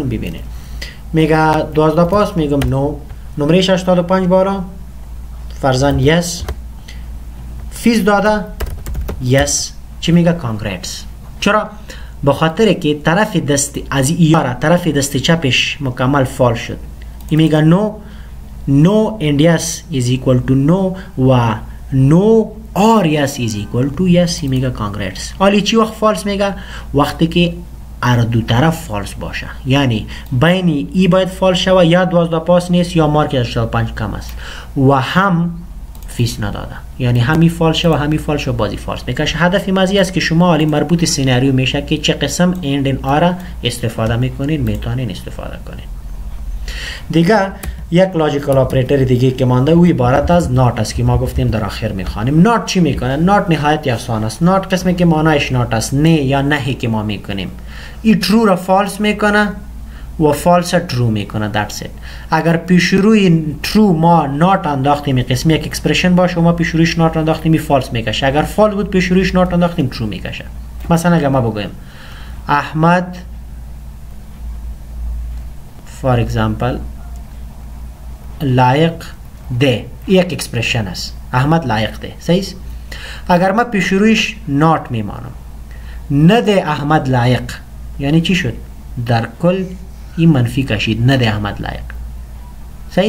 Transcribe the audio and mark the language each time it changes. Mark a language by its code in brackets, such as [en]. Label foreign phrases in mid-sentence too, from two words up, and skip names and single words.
[fa] ببینید میگه 12 پاس، میگم نو، نمره 85 بالا فرضاً یس، فیس داده یس. چی میگه؟ کانگراتس. چرا؟ به خاطر که طرف دست از ایاره طرف دست چپش مکمل فال شد. این میگه [en] no, no and yes is equal to no و no or yes is equal to yes. [fa] این میگه کانگراتس. حالی چی وقت فالس میگه؟ وقتی که هر دو طرف فالس باشه. یعنی بین ای باید فالس شوه یا 12 پاس نیست یا مارک 85 کم است و هم فیس نداده. یعنی همی فالس شوه همی فالس شوه بازی فالس میکشه. هدف مازی است که شما حالی مربوط سیناریو میشه که چه قسم اند این آره استفاده میکنین، میتونین استفاده کنین. دیگه یک [en] logical operator [fa] دیگه که مانده او عبارت از نات است که ما گفتیم در آخر میخوانیم. نات چی میکنه؟ نات نهایت آسان است. نات قسمی که معنایش نات است، نه یا نهی که ما میکنیم. ای ترو را فالس میکنه و فالس ترو میکنه. [en] that's it. [fa] اگر پیش روی ترو ما نات انداختیم قسمی یک اکسپرشن باشه و ما پیش رویش نات انداختیم فالس میکشه. اگر فالس بود پیش رویش نات انداختیم ترو میکشه. مثلا اگر ما بگویم احمد [en] for example [fa] لایق ده، یک اکسپرشن است، احمد لایق ده، صحیح. اگر ما پیش رویش نات میمانم نده احمد لایق، یعنی چی شد؟ در کل این منفی کشید، نده احمد لایق، صحیح.